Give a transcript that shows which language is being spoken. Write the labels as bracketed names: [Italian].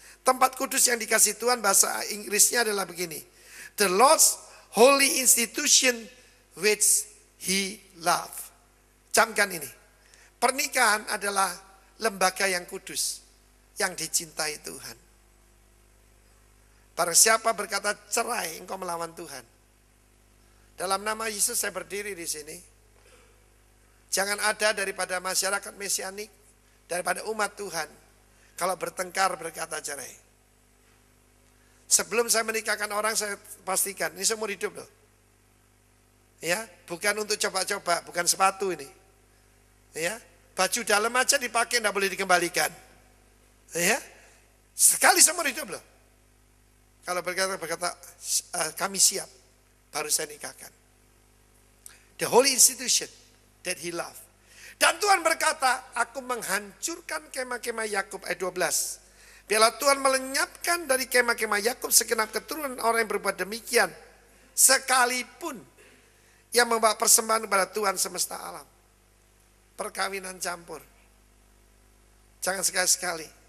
[Indonesian] Tempat kudus yang dikasih Tuhan bahasa Inggrisnya adalah begini. [English] The Lord's holy institution which he love. [Indonesian] Camkan ini. Pernikahan adalah lembaga yang kudus. Yang dicintai Tuhan. Barang siapa berkata cerai, engkau melawan Tuhan. Dalam nama Yesus saya berdiri di sini. Jangan ada daripada masyarakat mesianik, daripada umat Tuhan, kalau bertengkar berkata cerai. Sebelum saya menikahkan orang, saya pastikan ini seumur hidup loh. Ya, bukan untuk coba-coba, bukan sepatu ini. Ya, baju dalam aja dipakai, tidak boleh dikembalikan. Ya, sekali seumur hidup loh. Kalau berkata kami siap, baru saya nikahkan. [English] The holy institution that he loved. [Indonesian] Dan Tuhan berkata, aku menghancurkan kemah-kemah Yakub, ayat 12. Biarlah Tuhan melenyapkan dari kemah-kemah Yakub segenap keturunan orang yang berbuat demikian. Sekalipun yang membawa persembahan kepada Tuhan semesta alam. Perkawinan campur. Jangan sekali-sekali.